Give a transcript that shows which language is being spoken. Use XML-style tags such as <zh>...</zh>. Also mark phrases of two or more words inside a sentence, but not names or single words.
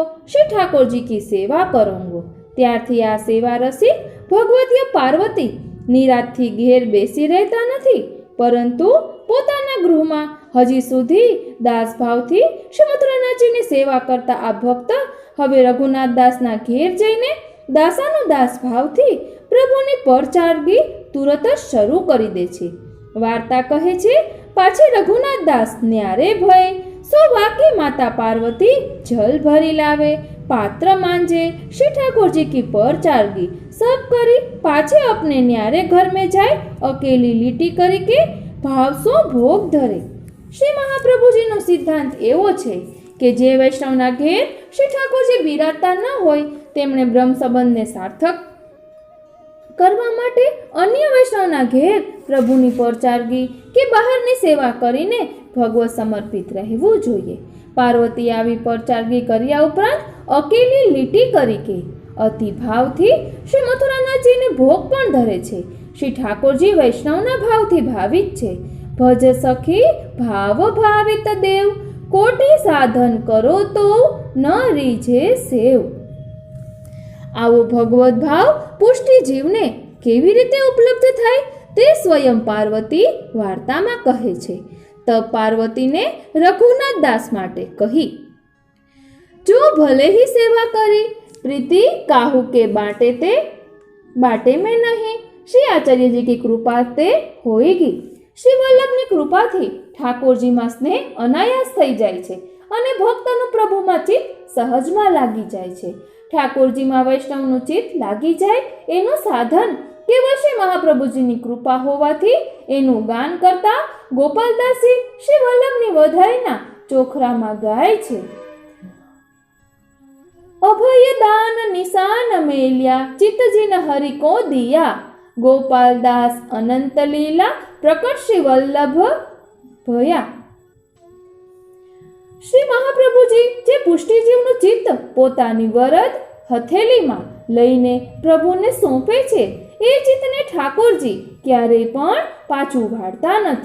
<gu>શ્રી ઠાકોરજી</gu> <bra>की सेवा करूंगो,</bra> <gu>ત્યારથી આ સેવા રસિક ભગવતીય પાર્વતી નિરાતથી ઘેર બેસી રહેતા નથી, પરંતુ પોતાના ગૃહમાં હજી સુધી દાસભાવથી શ્રી મથુરાનાથજીની સેવા કરતા આ ભક્ત હવે રઘુનાથદાસના ઘેર જઈને દાસાનો દાસભાવથી પ્રભુની પરચારગી તુરત જ શરૂ કરી દે છે. વાર્તા કહે છે, પાછી</gu> <bra>रघुनाथदास न्यारे भय सो वाके माता पार्वती जल भरी लावे, पात्र मांजे, श्री ठाकुर जी की परचारगी सब करी पाछे अपने न्यारे घर में जाए, अकेली लीटी करी के भाव सो भोग धरे.</bra> <gu>શ્રી મહાપ્રભુ જી નો સિદ્ધાંત એવો છે કે જે વૈષ્ણવના ઘેર શ્રી ઠાકુરજી બિરાજતા ન હોય તેમણે બ્રહ્મ સંબંધને સાર્થક કરવા માટે અન્ય વૈષ્ણવના ઘેર પ્રભુની પરચારગી કે બહારની સેવા કરીને ભગવત સમર્પિત રહેવું જોઈએ. પાર્વતી આવી પરચારગી કર્યા ઉપરાંત</gu> <bra>अकेली लीटी करी के</bra> <gu>અતિ ભાવથી શ્રી મથુરાનાથજી ને ભોગ પણ ધરે છે. શ્રી ઠાકુરજી વૈષ્ણવના ભાવથી ભાવિત છે.</gu> <bra>भज सखी भाव भावित देव, कोटि साधन करो तो न रीझे सेव.</bra> <gu>આવો ભગવત ભાવ પુષ્ટિ જીવને કેવી રીતે ઉપલબ્ધ થાય તે સ્વયં પાર્વતી વાર્તામાં કહે છે.</gu> <bra>तब पार्वती ने रघुनाथ दास</bra> <gu>માટે કહી,</gu> <bra>जो भले ही सेवा करी प्रीति काहू के बाटे ते बाटे में नहीं. श्री आचार्य जी की कृपा ते होएगी.</bra> <gu>શ્રી વલ્લભની કૃપાથી ઠાકુરજી મેં સ્નેહ અનાયાસ થઈ જાય છે અને ભક્તનુ પ્રભુમાં ચિત્ત સહજમાં લાગી જાય છે. ઠાકુરજી મેં વૈષ્ણવનુ ચિત્ત લાગી જાય એનુ સાધન કેવળ શ્રી મહાપ્રભુજીની કૃપા હોવાથી એનુ ગાન કરતા ગોપાલદાસજી શ્રી વલ્લભની વધાઈના ચોખરામાં ગાય છે.</gu> <bra>अभय दान निशान मेल्या चित्तजिन हरि को दिया, गोपालदास अनंत लीला प्रकट श्री वल्लभ भया.</bra> <gu>શ્રી મહાપ્રભુજી જે પુષ્ટિજીવનું ચિત્ત પોતાની વરદ હથેલીમાં લઈને પ્રભુને સોંપે છે એ ચિત્તને ઠાકોરજી ક્યારેય પણ પાછું વાળતા નથી.</gu>